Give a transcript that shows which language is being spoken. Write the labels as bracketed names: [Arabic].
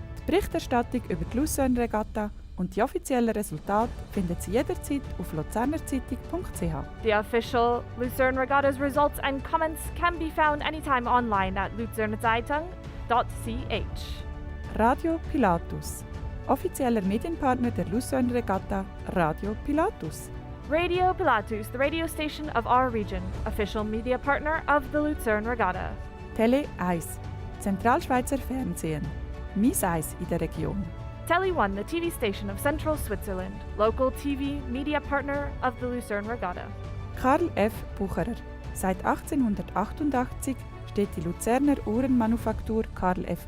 [German] Die Berichterstattung über die Lucerne Regatta und die offiziellen Resultate finden Sie jederzeit auf luzernerzeitung.ch. [English] The official Lucerne Regatta's results and comments can be found anytime online at luzernezeitung.ch. [German] Radio Pilatus. Offizieller Medienpartner der Lucerne Regatta, Radio Pilatus. [English] Radio Pilatus, the radio station of our region, official media partner of the Lucerne Regatta. [German] Tele 1. Zentralschweizer Fernsehen. Mies Eis in der Region. [English] Tele 1, the TV station of Central Switzerland, local TV media partner of the Lucerne Regatta. [German] Karl F. Bucherer. Seit 1888 steht die Luzerner Uhrenmanufaktur Karl F.